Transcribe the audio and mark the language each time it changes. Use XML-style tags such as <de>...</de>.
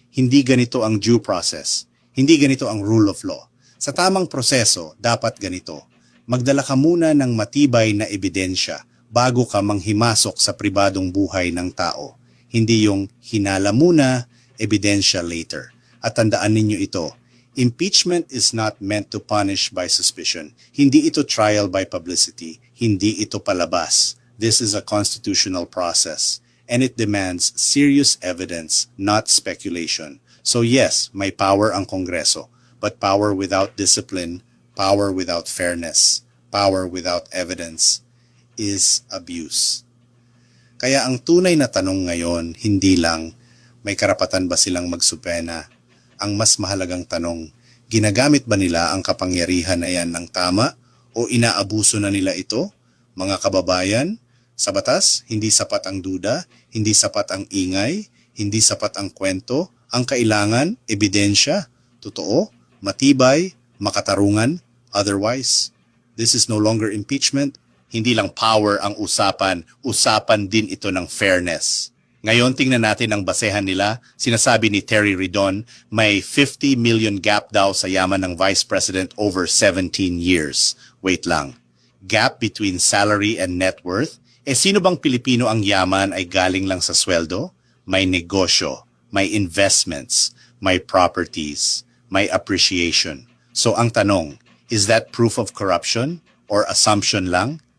<tl>Hindi ganito ang due process. Hindi ganito ang rule of law. Sa tamang proseso, dapat ganito. Magdala ka muna ng matibay na ebidensya bago ka manghimasok sa pribadong buhay ng tao. Hindi yung hinala muna, ebidensya later. At tandaan ninyo ito,</tl> <en>impeachment is not meant to punish by suspicion.</en> <tl>Hindi ito trial by publicity. Hindi ito palabas.</tl> <en>This is a constitutional process. And it demands serious evidence, not speculation. So yes,</en> <tl>may power ang Kongreso,</tl> <en>but power without discipline, power without fairness, power without evidence is abuse.</en> <tl>Kaya ang tunay na tanong ngayon, hindi lang may karapatan ba silang magsupena. Ang mas mahalagang tanong, ginagamit ba nila ang kapangyarihan na yan ng tama o inaabuso na nila ito? Mga kababayan, sa batas, hindi sapat ang duda, hindi sapat ang ingay, hindi sapat ang kwento. Ang kailangan, ebidensya, totoo, matibay, makatarungan,</tl> <en>Otherwise, this is no longer impeachment.</en> <tl>Hindi lang power ang usapan, usapan din ito ng fairness. Ngayon, tingnan natin ang basehan nila. Sinasabi ni Terry Ridon, may 50 million gap daw sa yaman ng Vice President over 17 years. Wait lang.</tl> <en>Gap between salary and net worth?</en> <tl>Sino bang Pilipino ang yaman ay galing lang sa sweldo? May negosyo, may investments, may properties, may appreciation.</tl> <en>So</en> <tl>ang tanong,</tl> <en>is that proof of corruption or assumption lang?</en>